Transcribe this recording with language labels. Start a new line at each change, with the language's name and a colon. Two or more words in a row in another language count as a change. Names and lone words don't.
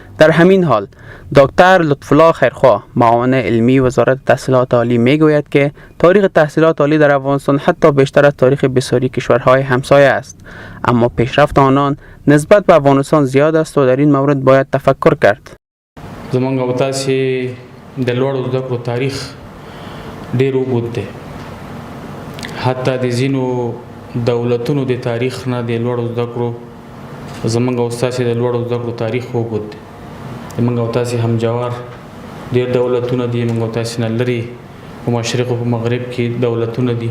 Persian: در همین حال دکتر لطفالله خیرخواه معاون علمی وزارت تحصیلات عالی می گوید که تاریخ تحصیلات عالی در افغانستان حتی بیشتر از تاریخ بسیاری کشورهای همسایه است، اما پیشرفت آنان نسبت به افغانستان زیاد است و در این مورد باید تفکر کرد.
Pashto: زمونږ او تاسې د لوړو زده کړو تاریخ ډېر اوږد دی، حتی د ځینو دولتونو د تاریخ نه د لوړو زده کړو زمونږ او تاسې د لوړو زده کړو تاریخ اوږد دی. زمونږ او تاسې همجوار ډېر دولتونه دي، زمونږ او تاسې نه لرې په مشرق او په مغرب کې دولتونه دي.